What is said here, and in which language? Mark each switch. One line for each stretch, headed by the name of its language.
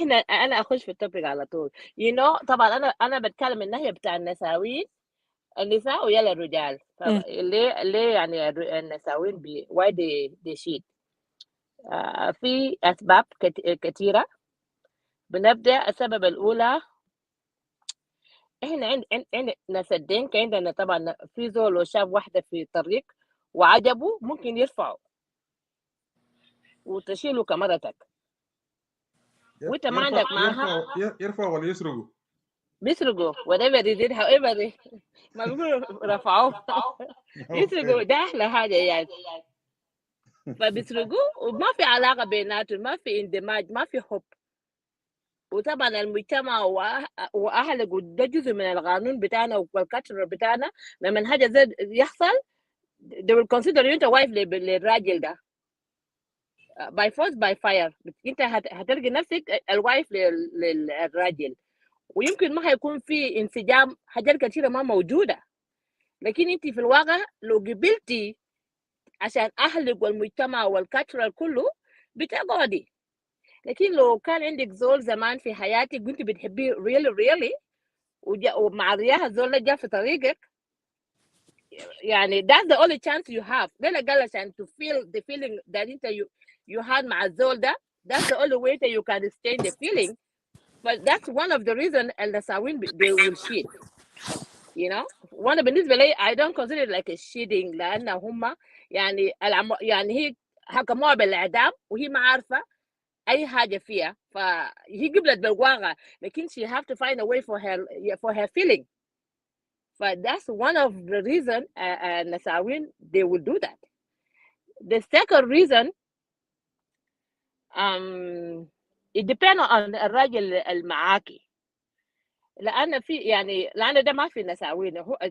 Arabic: انا اخش في التوبيك على طول. طبعا انا بتكلم من الناحيه بتاع النساوين، النساء ويلا الرجال. مم. ليه يعني النساوين
English: why they cheat.
Arabic: في اسباب كثيره. بنبدا السبب الاولى، احنا عند ناس الدين عندنا طبعا في زول لو شاف واحده في الطريق وعجبه ممكن يرفعه وتشيله كمرتك، وانت ما عندك معاها. يرفع ولا يسرقوا؟ بيسرقوا
English: whatever they did however they
Arabic: ما بيقولوا رفعوه يسرقوا، ده احلى حاجه يعني. فبيسرقوا وما في علاقه بيناتهم، ما في اندماج، ما في حب. وطبعا المجتمع واهله ده جزء من القانون بتاعنا والكاتشر بتاعنا. لما حاجه زي يحصل
English: they will consider you انت wife للراجل ده by force by fire.
Arabic: انت هتلقي نفسك الوايف للراجل، ويمكن ما هيكون في انسجام، حاجات كثيره ما موجوده. لكن انت في الواقع لو قبلتي عشان اهلك والمجتمع والكاتشر كله بتقعدي. لكن لو كان عندك زول زمان في حياتك وانت بتحبيه really ومع رياها الزول ده جاء في طريقك، يعني
English: that's the only chance you have.
Arabic: ده قال عشان
English: to feel the feeling that
Arabic: انت
English: you had
Arabic: مع الزول ده.
English: That's the only way that you can sustain the feeling. But that's one of the reasons النساوين they will cheat.
Arabic: وانا بالنسبه لي
English: I don't consider it like a cheating،
Arabic: لان هم يعني يعني هي حكموها بالاعدام وهي ما عارفه اي حاجه فيها، فهي قبلت بالواقع، لكن
English: she have to find a way for her feeling. That's one of the reason النساوين they will do that. The second reason it depends on
Arabic: الراجل المعاكي، لان ده ما في نساوين.